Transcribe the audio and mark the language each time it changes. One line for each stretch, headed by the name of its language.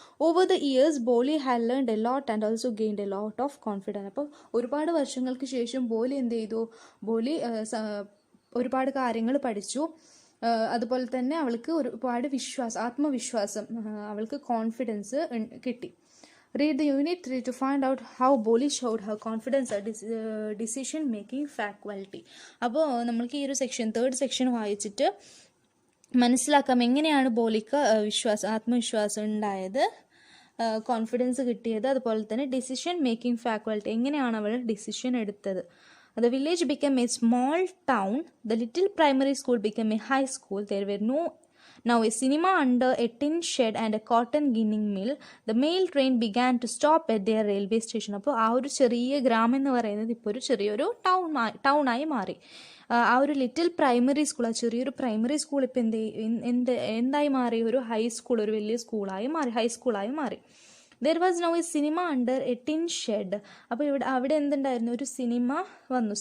English: Over the years Bolly had learned a lot and also gained a lot of confidence.
Malayalam: അപ്പോൾ ഒരുപാട് വർഷങ്ങൾക്ക് ശേഷം ബോലി എന്ത് ചെയ്തു, ബോലി ഒരുപാട് കാര്യങ്ങൾ പഠിച്ചു. അതുപോലെ തന്നെ അവൾക്ക് ഒരുപാട് ആത്മവിശ്വാസം, അവൾക്ക് കോൺഫിഡൻസ് കിട്ടി.
English: Read the unit 3 to find out how Boli showed her confidence and decision making faculty.
Malayalam: അപ്പോൾ നമ്മൾക്ക് ഈ ഒരു തേർഡ് സെക്ഷൻ വായിച്ചിട്ട് മനസ്സിലാക്കാം എങ്ങനെയാണ് ബോലിക്ക് ആത്മവിശ്വാസം ഉണ്ടായത്, കോൺഫിഡൻസ് കിട്ടിയത്, അതുപോലെ തന്നെ ഡിസിഷൻ മേക്കിംഗ് ഫാക്കൽറ്റി, എങ്ങനെയാണ് അവൾ ഡിസിഷൻ എടുത്തത്.
English: The village became a small town. The little primary school became a high school. There were now a cinema under a tin shed and a cotton ginning mill. The mail train began to stop at their railway station.
Malayalam: അപ്പോൾ ആ ഒരു ചെറിയ ഗ്രാമം എന്ന് പറയുന്നത് ഇപ്പോൾ ഒരു ചെറിയൊരു ടൗണായി മാറി. ആ ഒരു ലിറ്റിൽ പ്രൈമറി സ്കൂൾ, ആ ചെറിയൊരു പ്രൈമറി സ്കൂൾ ഇപ്പം എന്തായി മാറി, ഒരു ഹൈസ്കൂൾ, ഒരു വലിയ സ്കൂളായി മാറി, ഹൈസ്കൂളായി മാറി.
English: There was now a cinema under a tin shed.
Malayalam: അപ്പോൾ അവിടെ എന്തുണ്ടായിരുന്നു, ഒരു സിനിമ വന്നു.